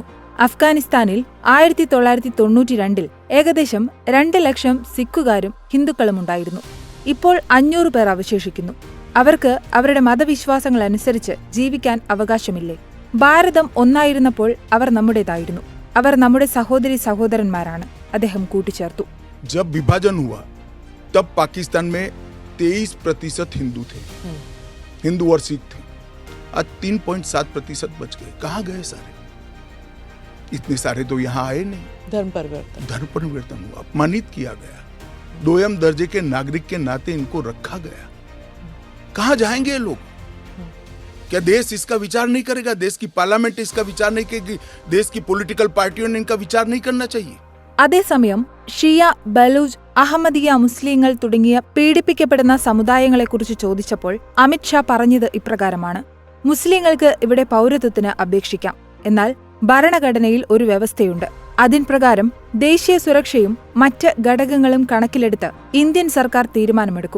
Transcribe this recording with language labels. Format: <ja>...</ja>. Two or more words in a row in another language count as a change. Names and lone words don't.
<ml>അഫ്ഗാനിസ്ഥാനിൽ 1992 ഏകദേശം 2 ലക്ഷം സിഖുകാരും ഹിന്ദുക്കളുമുണ്ടായിരുന്നു. ഇപ്പോൾ 500 പേർ അവശേഷിക്കുന്നു. അവർക്ക് അവരുടെ മതവിശ്വാസങ്ങൾ അനുസരിച്ച് ജീവിക്കാൻ അവകാശമില്ലേ? ഭാരതം ഒന്നായിരുന്നപ്പോൾ അവർ നമ്മുടേതായിരുന്നു. അവർ നമ്മുടെ സഹോദരി സഹോദരന്മാരാണ്, അദ്ദേഹം കൂട്ടിച്ചേർത്തു.</ml> <hi>जब विभाजन हुआ तब पाकिस्तान में 23% हिंदू थे, हिंदू और सिख थे. आज 3.7% बच गए. कहाँ गए सारे? इतने सारे तो यहाँ आए नहीं. धर्म परिवर्तन हुआ, अपमानित किया गया. दोयम दर्जे के नागरिक के नाते इनको रखा गया. कहाँ जाएंगे ये लोग? क्या देश इसका विचार नहीं करेगा? देश की पार्लियामेंट इसका विचार नहीं करेगी? देश की</hi> <en>political parties</en> <hi>ने इनका विचार नहीं करना चाहिए?</hi> <ml>അതേസമയം ഷിയ, ബലൂജ്, അഹമ്മദിയ മുസ്ലിങ്ങൾ തുടങ്ങിയ പീഡിപ്പിക്കപ്പെടുന്ന സമുദായങ്ങളെക്കുറിച്ച് ചോദിച്ചപ്പോൾ അമിത് ഷാ പറഞ്ഞത് ഇപ്രകാരമാണ്: മുസ്ലിങ്ങൾക്ക് ഇവിടെ പൗരത്വത്തിന് അപേക്ഷിക്കാം, എന്നാൽ ഭരണഘടനയിൽ ഒരു വ്യവസ്ഥയുണ്ട്. അതിൻ പ്രകാരം ദേശീയ സുരക്ഷയും മറ്റ് ഘടകങ്ങളും കണക്കിലെടുത്ത് ഇന്ത്യൻ സർക്കാർ തീരുമാനമെടുക്കും.</ml>